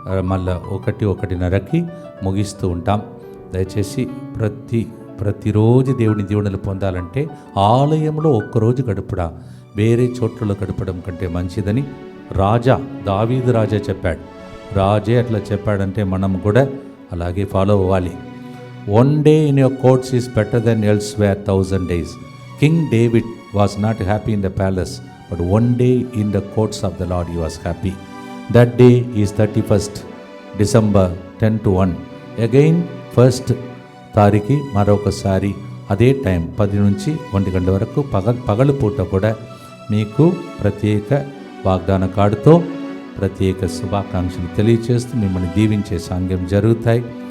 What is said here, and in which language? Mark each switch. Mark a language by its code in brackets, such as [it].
[te] మళ్ళీ 1-1:30కి ముగిస్తూ ఉంటాం. దయచేసి ప్రతిరోజు దేవుని దీవెనలు పొందాలంటే ఆలయంలో ఒక్కరోజు గడుపుడా వేరే చోట్లలో గడపడం కంటే మంచిదని దావీదు రాజా చెప్పాడు. రాజే అట్లా చెప్పాడంటే మనం కూడా అలాగే ఫాలో అవ్వాలి. [en] 1 day in your courts is better than elsewhere 1000 days. King David was not happy in the palace, but 1 day in the courts of the Lord he was happy. That day is 31st December 10 to 1. Again 1st [te] తారీఖు మరొకసారి అదే time 10 నుంచి 1 గంట వరకు పగలు పూట కూడా మీకు ప్రత్యేక వాగ్దాన కార్డుతో ప్రత్యేక శుభాకాంక్షలు తెలియచేస్తూ మిమ్మల్ని దీవించే సాంగ్యం జరుగుతాయి.